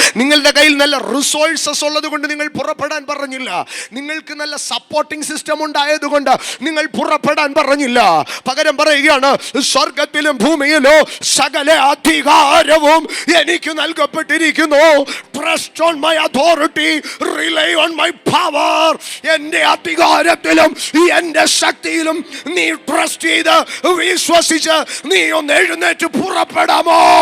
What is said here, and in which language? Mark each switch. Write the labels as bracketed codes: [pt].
[ml] നിങ്ങളുടെ കയ്യിൽ നല്ല റിസോഴ്സസ് ഉള്ളത് കൊണ്ട് നിങ്ങൾ പുറപ്പെടാൻ പറഞ്ഞില്ല. നിങ്ങൾക്ക് നല്ല സപ്പോർട്ടിംഗ് സിസ്റ്റം ഉണ്ടായതുകൊണ്ട് നിങ്ങൾ പുറപ്പെടാൻ പറഞ്ഞില്ല. പകരം പറയുകയാണ്, സ്വർഗത്തിലും ഭൂമിയിലോ സകല അധികാരവും എനിക്ക് നൽകപ്പെട്ടിരിക്കുന്നു. [en] Trust on my authority, rely on my power. [ml] എൻ്റെ അധികാരത്തിലും എൻ്റെ ശക്തിയിലും നീ ട്രസ്റ്റ് ചെയ്ത് വിശ്വസിച്ച് നീ ഒന്ന് എഴുന്നേറ്റ് പുറപ്പെടാമോ?